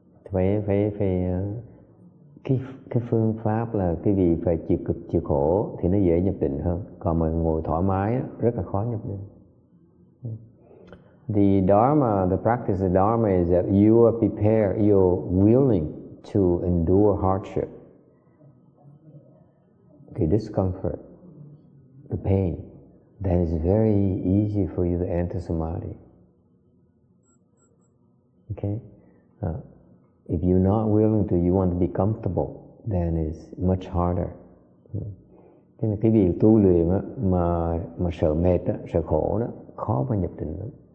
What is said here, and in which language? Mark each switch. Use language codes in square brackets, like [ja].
[vi] Phải cái phương pháp là cái gì phải chịu cực chịu khổ thì nó dễ nhập định hơn. Còn mà ngồi thoải mái rất là khó nhập định. [en] The Dharma, the practice of Dharma is that you are prepared, you're willing to endure hardship, the discomfort, the pain. Then it's very easy for you to enter samadhi. Okay? If you're not willing to, you want to be comfortable, then it's much harder. [vi] Cái việc tu luyện á, mà sợ mệt á, sợ khổ đó, khó mà nhập định lắm.